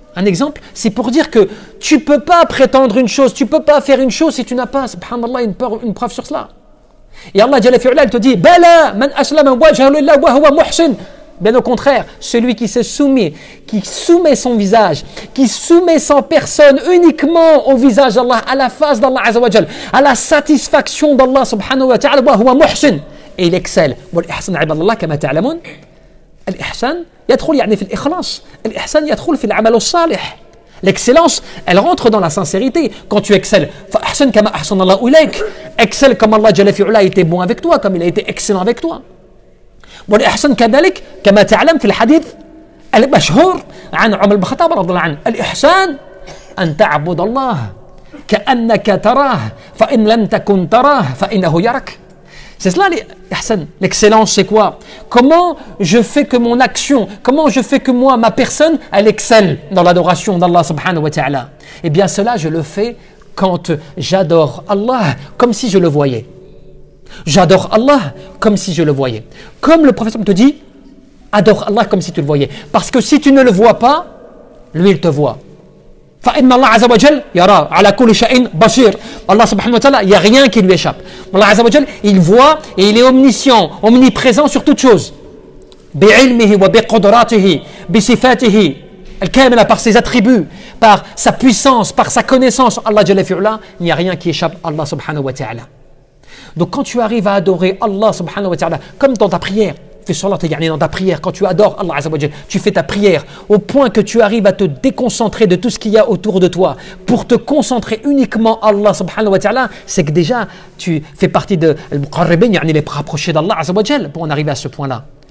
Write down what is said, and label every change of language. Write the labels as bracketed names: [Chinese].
[French] Un exemple, c'est pour dire que tu ne peux pas prétendre une chose, tu ne peux pas faire une chose si tu n'as pas, subhanallah, une preuve sur cela. Et Allah Jalla fi'ala, il te dit, [Arabic] Bala, man aslama wajhahu lillah wa huwa muhsin. [French] Bien au contraire, celui qui se soumet, qui soumet son visage, qui soumet sa personne uniquement au visage d'Allah, à la face d'Allah Azza wa Jal, à la satisfaction d'Allah subhanahu wa ta'ala, [Arabic] wa huwa muhsin. [French] Et il excelle. [Arabic] والإحسان عباد الله كما تعلمون الإحسان يدخل يعني في الإخلاص. الإحسان يدخل في العمل الصالح. [French] L'excellence, elle rentre dans la sincérité. Quand tu excelles, [Arabic] فأحسن كما أحسن الله إليك. [French] Excelle comme Allah Jalla fi'ula a été bon avec toi, comme il a été excellent avec toi. [Arabic] والإحسان كذلك كما تعلم في الحديث المشهور عن عمر بن الخطاب رضي الله عنه الإحسان أن تعبد الله كأنك تراه فإن لم تكن تراه فإنه يراك. [French] C'est cela l'ihsan. L'excellence, c'est quoi? Comment je fais que mon action, comment je fais que moi, ma personne, elle excelle dans l'adoration d'Allah subhanahu wa ta'ala? Eh bien cela, je le fais quand j'adore Allah comme si je le voyais. J'adore Allah comme si je le voyais. Comme le prophète te dit, adore Allah comme si tu le voyais. Parce que si tu ne le vois pas, lui il te voit. [Arabic] فإن الله عز وجل يرى على كل شيء بصير. [French] Allah subhanahu wa ta'ala, il n'y a rien qui lui échappe. Allah azza wa jal, il voit et il est omniscient, omniprésent sur toute chose. [Arabic] بعلمه وبقدراته بصفاته الكاملة, [French] par ses attributs, par sa puissance, par sa connaissance. Allah jalla fi'ula, il n'y a rien qui échappe à Allah subhanahu wa ta'ala. Donc quand tu arrives à adorer Allah subhanahu wa ta'ala, comme dans ta prière, fais salat yani dans ta prière, quand tu adores Allah azza wa jal, tu fais ta prière au point que tu arrives à te déconcentrer de tout ce qu'il y a autour de toi pour te concentrer uniquement à Allah subhanahu wa ta'ala, c'est que déjà tu fais partie de al-muqarribin, yani les rapprochés d'Allah azza wa jal, pour en arriver à ce point-là.